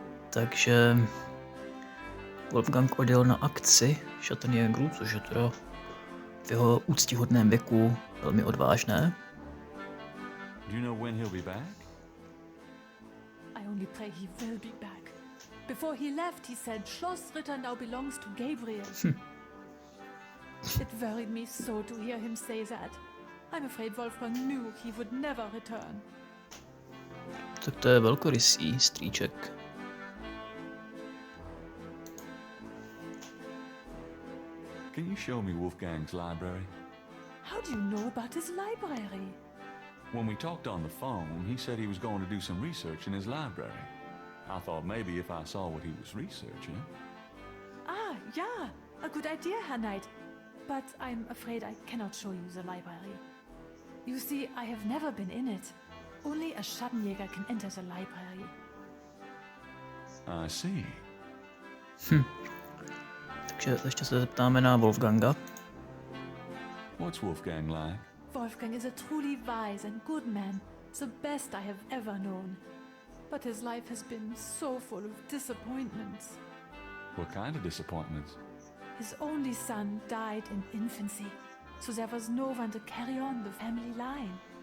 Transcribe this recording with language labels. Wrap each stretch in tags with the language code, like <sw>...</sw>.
<cs>Takže Wolfgang odjel na akci Schattenjägerů, což je teda v jeho úctíhodném věku velmi odvážné.</cs> <en>Do you know when he'll be back? I only pray he will be back. Before he left, he said Schloss Ritter now belongs to Gabriel. It worried me so to hear him say that. I'm afraid Wolfgang knew he would never return.</en> <cs>Tak to je velkorysý strýček.</cs> <en>Can you show me Wolfgang's library? How do you know about his library? When we talked on the phone, he said he was going to do some research in his library. I thought maybe if I saw what he was researching. Ah, yeah, a good idea, Herr Knight. But I'm afraid I cannot show you the library. You see, I have never been in it. Only a Schattenjäger can enter the library. I see.</en> <cs>Takže ještě se zeptáme na Wolfganga.</cs> <en>What's Wolfgang like? Wolfgang is a truly wise and good man, the best I have ever known. But his life has been so full of disappointments. What kind of disappointments? His only son died in infancy, so there was no one to carry on the family line.</en>